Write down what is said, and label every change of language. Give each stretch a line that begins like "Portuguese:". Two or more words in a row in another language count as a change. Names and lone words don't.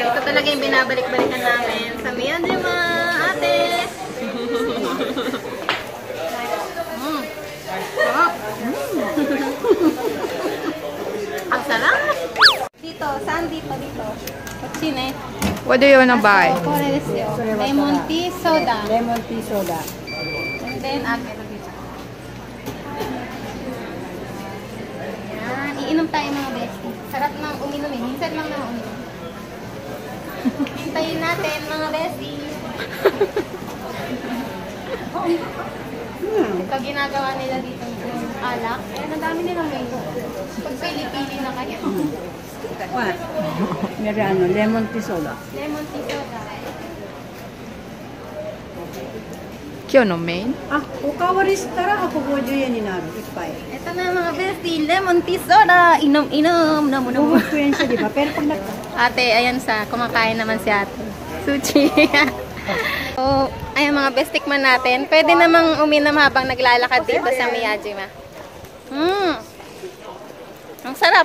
Filipino: Ito talaga yung binabalik-balikan namin sa Miyajima, ate. Sarap. Ang sarap. Dito. Saan dito? Dito. Kutsine.
English: What do you wanna buy? Lemon tea soda. Lemon tea soda. And then,
Filipino: ate. Yan. Iinom tayo mga bestie. Sarap nang uminom eh. Minsan lang na uminom. Hintayin natin mga bestie. Ito ginagawa nila dito yung alak. Ayan, ang dami nilang menu. Pag pili-pili na kayo. What? Meron
English: lemon tea soda. Lemon tea soda.
Japanese: 今日のメイン? おかわりしたら150円になる。いっぱい。
Filipino: Ito na mga bestie.
English: Lemon tea soda.
Filipino: Inom-inom. Namo-namo. 500円siya, di ba? Pero pag nag... Ate, ayan sa. Kumakain naman si ate. Suchi. So, ayan mga bestikman natin. Pwede namang uminom habang naglalakad dito sa Miyajima. Ang sarap.